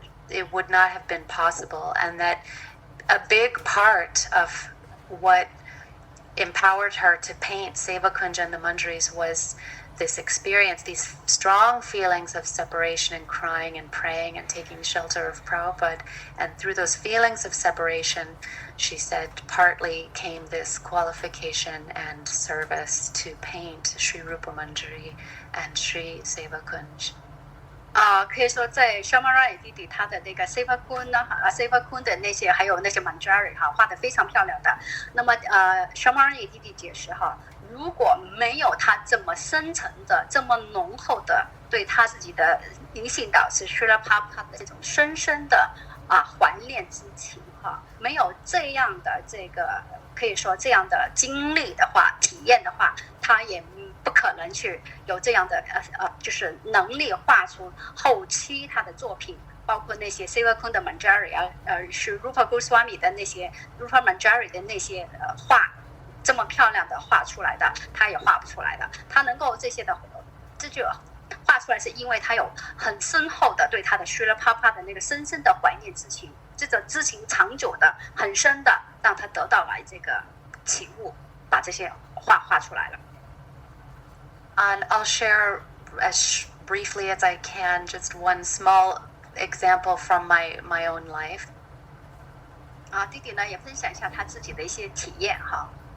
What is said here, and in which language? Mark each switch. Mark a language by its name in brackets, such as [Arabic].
[English] it would not have been possible, and that a big part of what empowered her to paint Sevakunj and the Manjaris was this experience, these strong feelings of separation and crying and praying and taking shelter of Prabhupada. And through those feelings of separation, she said, partly came this qualification and service to paint Sri Rupa Manjari and Sri Sevakunj. [Chinese] 可以说在 Shamarani 弟弟他的那个 Sevakunj 呢，Sevakunj 的那些还有那些 Manjari 哈，画得非常漂亮的。那么Shamarani 弟弟解释哈，如果没有他这么深层的、这么浓厚的对他自己的灵性导师 Srila Prabhupada 的这种深深的怀念之情哈，没有这样的这个可以说这样的经历的话、体验的话，他也不可能去有这样的就是能力画出后期他的作品，包括那些 Sevakunj 的 Manjari 是 Rupa Goswami 的那些 Rupa Manjari 的那些画，这么漂亮的画出来的，他也画不出来的。他能够这就画出来，是因为他有很深厚的对他的 Srila Prabhupada 的那个深深的怀念之情，这种之情长久的、很深的，让他得到了这个启悟，把这些画出来了。 [English] And I'll share as briefly as I can just one small example from my own life. [Chinese] 弟弟呢也分享一下他自己的一些体验哈。